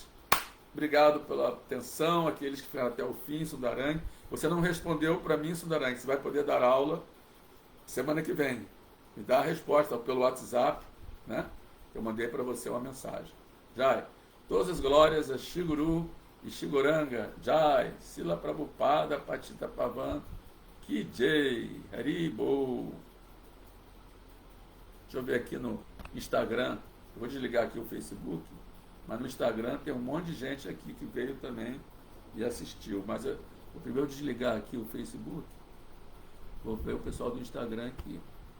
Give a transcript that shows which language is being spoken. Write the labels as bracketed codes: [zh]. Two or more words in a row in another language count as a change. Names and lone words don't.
[pt] Obrigado pela atenção, aqueles que ficaram até o fim, Sundarang. Você não respondeu para mim, Sundarang, você vai poder dar aula semana que vem. Me dá a resposta pelo WhatsApp, né? Eu mandei para você uma mensagem. Jai, todas as glórias a Shiguru e Shiguranga. [sa] Jai, Sila Prabhupada, Patita Pavan, Ki Jai, Haribo. [pt] Deixa eu ver aqui no Instagram. Eu vou desligar aqui o Facebook. Mas no Instagram tem um monte de gente aqui que veio também e assistiu. Mas eu vou primeiro desligar aqui o Facebook, vou ver o pessoal do Instagram aqui.